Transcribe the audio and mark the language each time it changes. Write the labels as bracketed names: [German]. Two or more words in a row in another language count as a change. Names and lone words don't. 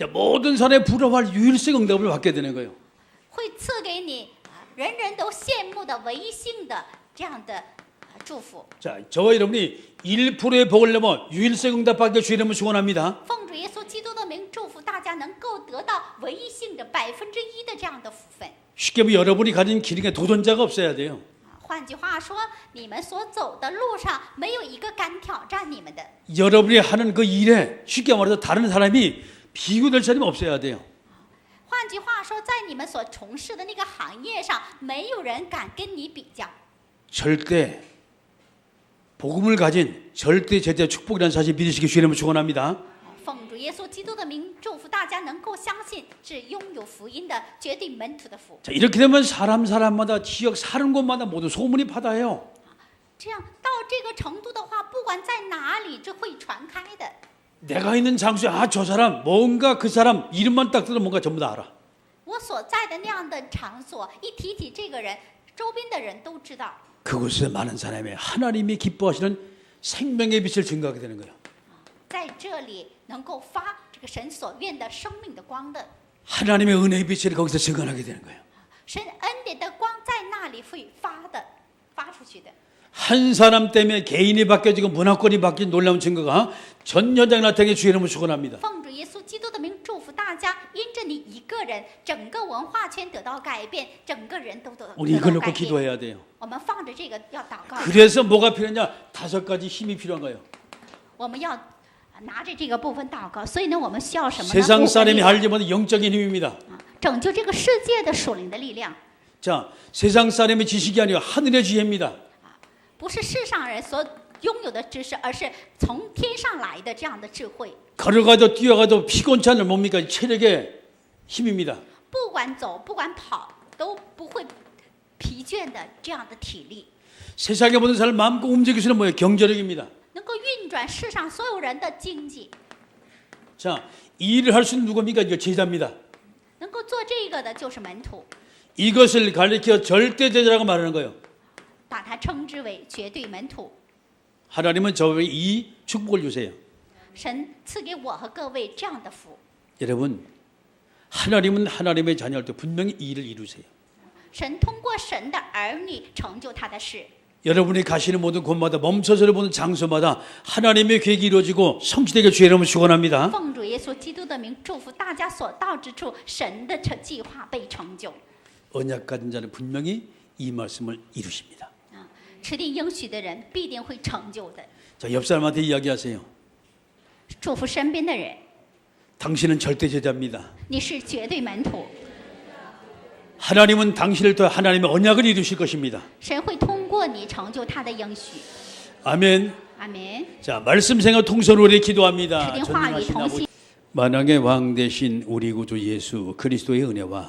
[Korean] 자, 모든 사람이 부러워할 유일성 응답을 받게 되는 거예요. [Chinese] 会赐给你人人都羡慕的唯一性的这样的祝福。 [Korean] 자, 저와 여러분이 1%의 복을 내면 유일성 응답 받게 주의 이름을 축원합니다. [Chinese] 奉主耶稣基督的名，祝福大家能够得到唯一性的1%的这样的福分。 [Korean] 쉽게 보면 여러분이 가진 기능에 도전자가 없어야 돼요. [Chinese] 换句话说，你们所走的路上没有一个敢挑战你们的。 [Korean] 여러분이 하는 그 일에 쉽게 말해서 다른 사람이 비교될 사람이 없어야 돼요. [Chinese] 换句话说，在你们所从事的那个行业上，没有人敢跟你比较。 [Korean] 절대 복음을 가진 절대 제자 축복이라는 사실 믿으시기 주의 이름을 축원합니다. [Chinese] 奉主耶稣基督的名，祝福大家能够相信，是拥有福音的绝对门徒的福。 [Korean] 자, 이렇게 되면 사람마다 지역 사는 곳마다 모두 소문이 파다해요. [Chinese] 这样到这个程度的话，不管在哪里，这会传开的。 [Korean] 내가 있는 장소에 저 사람 뭔가 그 사람 이름만 딱 들으면 뭔가 전부 다 알아. [Chinese] 我所在的那样的场所，一提起这个人，周边的人都知道。 [Korean] 그곳에 많은 사람이 하나님이 기뻐하시는 생명의 빛을 증거하게 되는 거예요. [Chinese] 在这里能够发这个神所愿的生命的光的， [Korean] 하나님의 은혜의 빛을 거기서 증언하게 되는 거예요. [Chinese] 神恩典的光在那里会发出去的。 [Korean] 한 사람 때문에 개인이 바뀌어지고 문화권이 바뀐 놀라운 증거가 전 현장에 나타나게 주의 이름을 축원합니다. [Chinese] 奉主耶稣基督的名，祝福大家，因着你一个人，整个文化圈得到改变，整个人都得到 [Korean] 우리 이걸 [Chinese] 改 [Korean] 놓고 [Chinese] 变。 [Korean] 기도해야 돼요. [Chinese] 我们放着这个要祷告， [Korean] 그래서 뭐가 필요하냐? 5가지 힘이 필요한 거예요. [Chinese] 我们要拿着这个部分祷告。所以呢，我们需要什么呢？ [Korean] 세상 [Chinese] 五个力 [Korean] 사람이 [Chinese] 量 [Korean] 알지 못한 영적인 힘입니다. [Chinese] 拯救这个世界的属灵的力量， [Korean] 자, 세상 사람의 지식이 아니라 하늘의 지혜입니다. [Chinese] 不是世上人所拥有的知识，而是从天上来的这样的智慧。 [Korean] 걸어가도 뛰어가도 피곤치 않은 뭡니까? 체력의 힘입니다. [Chinese] 不管走，不管跑，都不会疲倦的这样的体力， [Korean] 세상의 모든 사람을 마음껏 움직일 수 있는 뭐예요? 경제력입니다. [Chinese] 能够运运转世上所有人的经济。 [Korean] 자, 이 일을 할 수 있는 누굽니까? 이거 제자입니다. [Chinese] 能够做这个的就是门徒， [Korean] 이것을 가리켜 절대 제자라고 말하는 거예요. [Chinese] 把它称之为绝对门徒。 [Korean] 하나님은 저에게 이 축복을 주세요. [Chinese] 神赐给我和各位这样的福。 [Korean] 여러분, 하나님은 하나님의 자녀할 때 분명히 이 일을 이루세요. [Chinese] 神通过神的儿女成就他的事。 [Korean] 여러분이 가시는 모든 곳마다 멈춰서 보는 장소마다 하나님의 계획이 이루어지고 성취되게 주의 이름으로 축원합니다. [Chinese] 奉主耶稣基督的名祝福大家所到之处，神的计划被成就。 [Korean] 언약 가진 자는 분명히 이 말씀을 이루십니다. [Chinese] 持定应许的人必定会成就的。 [Korean] 자, 옆 사람한테 이야기하세요. [Chinese] 祝福身边的人， [Korean] 당신은 절대 제자입니다. [Chinese] 你是绝对门徒。 [Korean] 하나님은 당신을 통해 하나님의 언약을 이루실 것입니다. [Chinese] 神会通过你成就他的应许。 [Korean] 아멘. [Chinese] 阿门。 [Korean] 자, 말씀 생활 통솔 우리 기도합니다. [Chinese] 持定话语 [Korean] 전능하신 [Chinese] 同 [Korean] 아버지, [Chinese] 心， [Korean] 만왕의 왕 되신 우리 구주 예수 그리스도의 은혜와